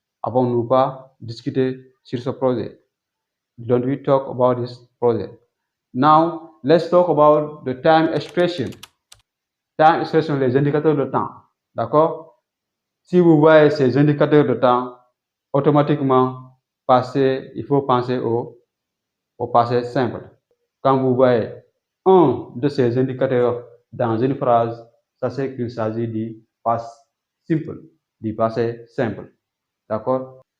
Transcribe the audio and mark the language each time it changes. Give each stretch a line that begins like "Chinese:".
French: Avons-nous pas discuté sur ce projet?
English: Didn't we talk about this project? Now, let's talk about the time expression. Time expression,
French: les indicateurs de temps. D'accord? Si vous voyez ces indicateurs de temps, automatiquement, il faut penser au passé simple. Quand vous voyez un de ces indicateurs dans une phrase, ça c'est qu'il s'agit du past simple, du passé simple. D'accord?